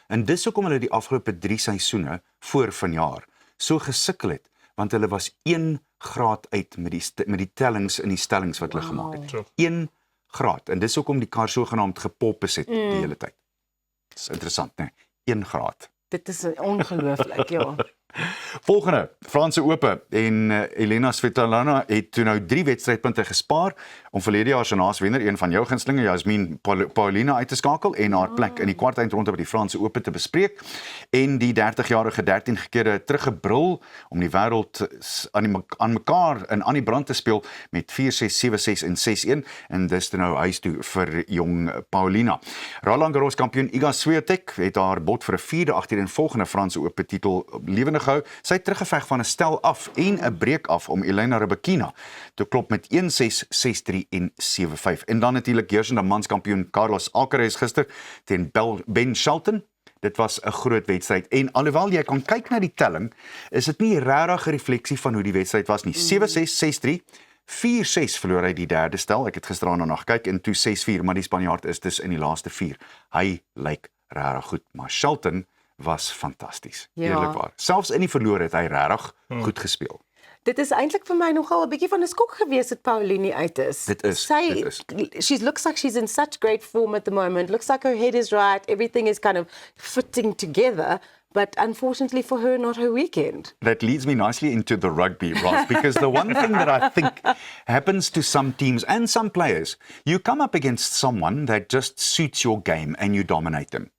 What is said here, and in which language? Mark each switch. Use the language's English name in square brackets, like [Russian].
[Afrikaans] En dis hoekom hulle die afgelope 3 seisoene voor vanjaar so gesukkel het, want hulle was 1 graad uit met die tellings in die stellings wat hulle gemaak het. 1 graad. En dis hoekom die kar sogenaamd gepolpes het die hele tyd. Dis interessant, né? 1 graad. Dit is ongelooflik, ja. Volgende, Franse Ope en Elena Svitolina het toe nou 3 wedstrydpunte gespaar om verlede jaar se naaswenner, een van jou gunstelinge, Jasmine Paulina uit te skakel en haar plek in die kwartfinale by die Franse Ope te bespreek. En die 30-jarige 13 kere teruggebrul om die wêreld aan mekaar in aan die brand te speel met 4-6, 7-6 en 6-1 en dis nou huis toe vir jong Paulina. Roland Garros kampioen Iga Swiatek het haar bot vir 'n 4de agtereenvolgende Franse Ope titel lewendig gehou. Sy het teruggeveg van 'n stel af en 'n breek af om Elena Rybakina te klop met 1-6, 6-3 en 7-5. En dan natuurlik heersende manskampioen Carlos Alcaraz gister teen Ben Shelton. Dit was 'n groot wedstryd en alhoewel jy kan kyk na die telling, is dit nie regtig 'n refleksie van hoe die wedstryd was nie. 7-6, 6-3, 4-6 verloor hy die derde stel. Ek het gisteraand nog gekyk en toe 6-4, maar die Spanjaard is dus in die laaste 4. Hy lyk regtig goed, maar Shelton was fantasties. Eerlikwaar. Selfs in die verloor het hy regtig goed gespeel. Dit is eintlik vir my nogal 'n bietjie van 'n skok gewees dat Paulini uit is. Dit is. [English] She looks like she's in such great form at the moment. Looks like her head is right. Everything is kind of fitting together. But unfortunately for her, not her weekend. That leads me nicely into the rugby, Ross, because the one thing that I think happens to some teams and some players, you come up against someone that just suits your game and you dominate them.